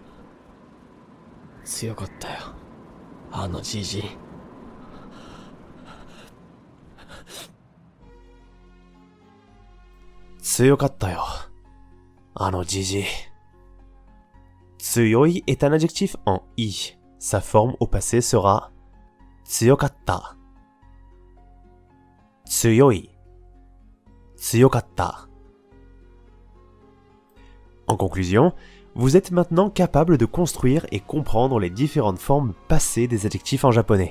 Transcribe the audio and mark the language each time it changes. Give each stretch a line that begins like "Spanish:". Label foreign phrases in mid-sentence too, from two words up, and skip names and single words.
Japanese: 強かったよ、あのじじい。強かったよ、あのじじい。
French: Tsuyoi est un adjectif en i. Sa forme au passé sera tsuyokatta.
Japanese: 強い。強かった.
French: En conclusion, vous êtes maintenant capable de construire et comprendre les différentes formes passées des adjectifs en japonais.